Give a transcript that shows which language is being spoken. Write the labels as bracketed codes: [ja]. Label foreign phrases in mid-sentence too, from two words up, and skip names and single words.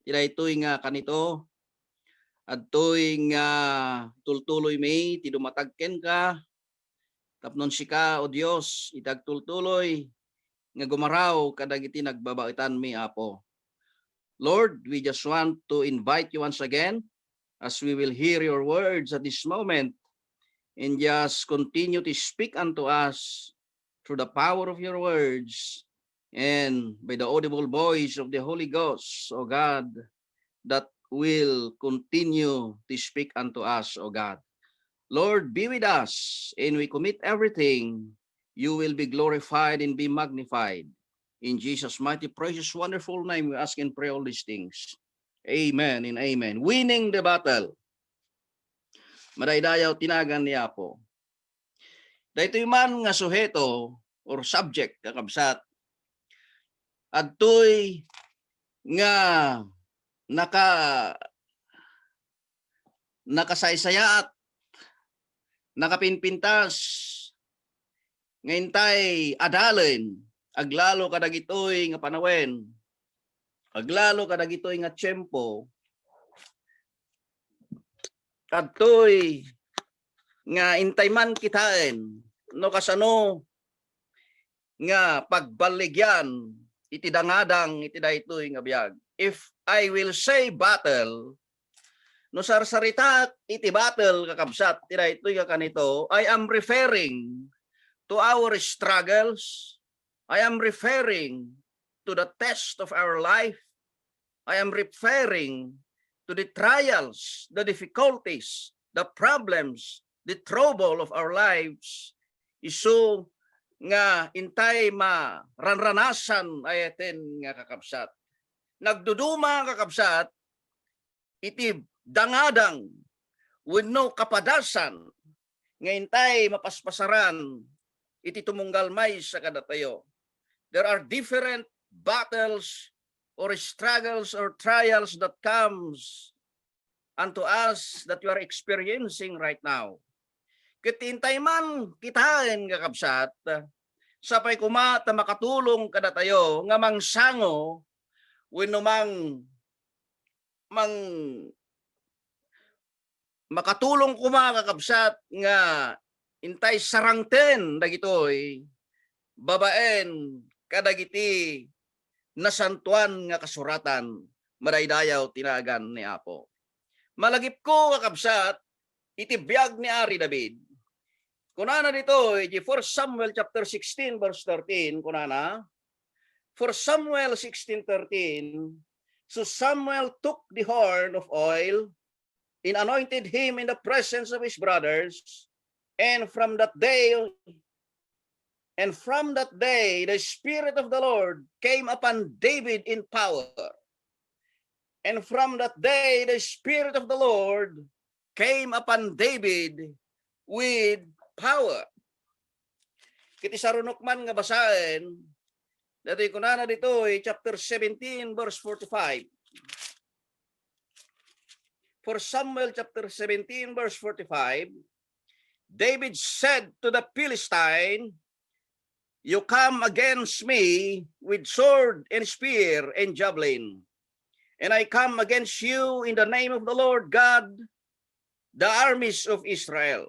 [ilo] Tiday nga kanito, at nga tultuloy may tidumatagken ka, tapnon sika o Dios itagtultuloy nga gumaraw kadagiti nagbabaitan mi Apo. [en] Lord, we just want to invite you once again as we will hear your words at this moment, and just continue to speak unto us through the power of your words and by the audible voice of the Holy Ghost, O God, that will continue to speak unto us, O God. Lord, be with us, and we commit everything. You will be glorified and be magnified. In Jesus' mighty, precious, wonderful name, we ask and pray all these things. Amen and amen. Winning the battle. [ilo] Madaydayaw tinagan niya po. Dahito man nga suheto [en] or subject [ilo] kakabsat, adtoy nga nakasaysayat, nakapinpintas, ngayntay adalen, aglalo kadagitoy nga panawen, aglalo kadagitoy nga tiyempo, adtoy nga intay man kitain, no kasano nga pagbaligyan iti dangadang iti daytoy nga biag. [en] If I will say battle, [ilo] no sarsarita iti battle kakabsat iti daytoy nga kanito, [en] I am referring to our struggles. I am referring to the test of our life. I am referring to the trials, the difficulties, the problems, the trouble of our lives. [ilo] Isu nga intay maranranasan ayaten nga kakabsat. Nagduduma kakabsat iti dangadang wenno kapadasan nga intay mapaspasaran iti tumunggalmay sa kadatayo. [en] There are different battles or struggles or trials that comes unto us that you are experiencing right now. [ilo] Kitintay man kitain nga kabsat, sapay kumata makatulong kadatayo nga mangsango wenno makatulong kuma kakabsat nga intay sarangten dagitoy babaen kadagiti nasantuan nga kasuratan madaydayaw tinagan ni Apo. Malagip ko kakabsat iti biag ni Ari David. Kunana dito, 1 Samuel [en] chapter 16 verse 13, [ilo] kunana, 1 Samuel 16:13, [en] so Samuel took the horn of oil and anointed him in the presence of his brothers, and from that day the Spirit of the Lord came upon David in power. And from that day the Spirit of the Lord came upon David with power. [ilo] Kiti sarunok man nga basahin, dati kunana dito [en] chapter 17 verse 45. For Samuel chapter 17 verse 45, David said to the Philistine, you come against me with sword and spear and javelin, and I come against you in the name of the Lord God, the armies of Israel.